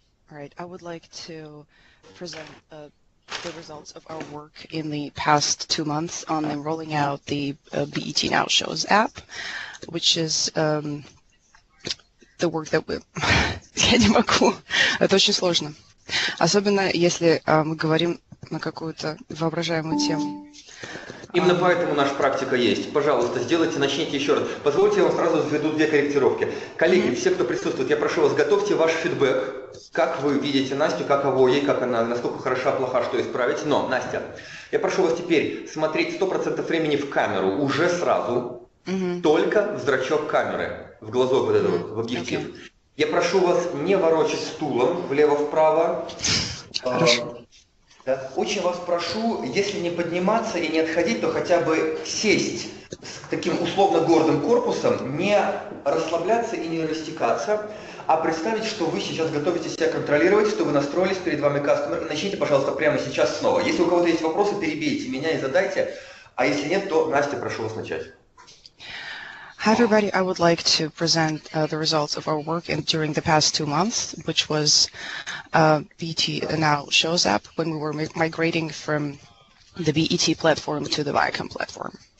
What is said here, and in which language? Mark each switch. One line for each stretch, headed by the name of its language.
English: Alright, I would like to present the results of our work in the past 2 months on rolling out the BET Now Shows app, which is the work that we...
Russian: Я не могу. Это очень сложно. Особенно, если мы говорим на какую-то воображаемую тему. Именно поэтому наша практика есть. Пожалуйста, сделайте, начните еще раз. Позвольте, я вам сразу введу 2 корректировки. Коллеги, все, кто присутствует, я прошу вас, готовьте ваш фидбэк. Как вы видите Настю, как ей, как она, насколько хороша, плоха, что исправить. Но, Настя, я прошу вас теперь смотреть 100% времени в камеру уже сразу, только в зрачок камеры, в глазок вот этот вот, в объектив. Я прошу вас не ворочать стулом влево-вправо. Хорошо. Да. Очень вас прошу, если не подниматься и не отходить, то хотя бы сесть с таким условно гордым корпусом, не расслабляться и не растекаться, а представить, что вы сейчас готовите себя контролировать, что вы настроились, перед вами кастомер, и начните, пожалуйста, прямо сейчас снова. Если у кого-то есть вопросы, перебейте меня и задайте, а если нет, то, Настя, прошу вас начать.
English: Hi everybody, I would like to present the results of our work during the past 2 months, which was BET Now Shows app when we were migrating from the BET platform to the Viacom platform.